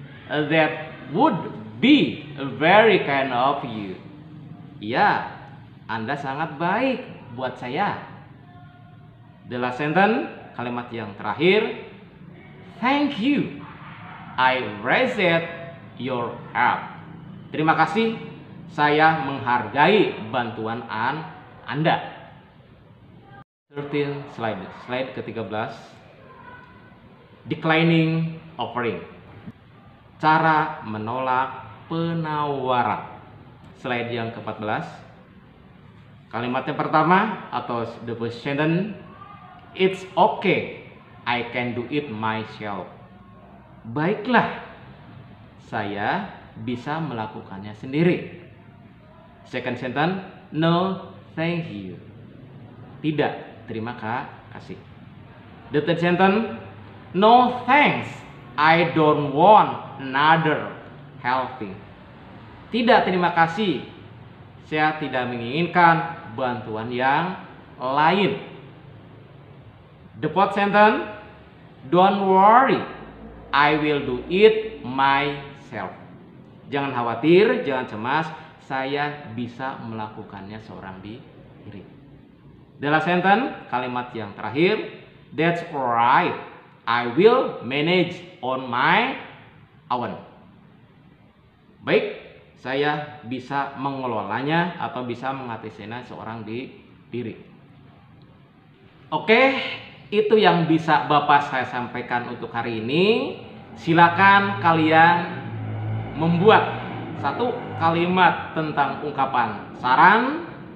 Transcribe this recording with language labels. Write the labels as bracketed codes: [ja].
[en] That would be very kind of you. [id] Ya, Anda sangat baik buat saya. [en] The last sentence, [id] kalimat yang terakhir. [en] Thank you. I appreciate your help. [id] Terima kasih. Saya menghargai bantuan Anda. [en] 13 slide ke-13. Declining offering. [id] Cara menolak penawaran. Slide yang ke-14. Kalimat yang pertama atau [en] the first sentence. It's okay, I can do it myself. [id] Baiklah, saya bisa melakukannya sendiri. [en] Second sentence. No, thank you. [id] Tidak, terima kasih. [en] The third sentence. No thanks, I don't want another helping. [id] Tidak, terima kasih, saya tidak menginginkan bantuan yang lain. [en] The fourth sentence. Don't worry, I will do it myself. [id] Jangan khawatir, jangan cemas, saya bisa melakukannya seorang diri. [en] The last sentence, [id] kalimat yang terakhir. [en] That's alright, I will manage on my own. [id] Baik, saya bisa mengelolanya atau bisa mengatasinya seorang diri. Oke, itu yang bisa Bapak saya sampaikan untuk hari ini. Silakan kalian membuat satu kalimat tentang ungkapan saran.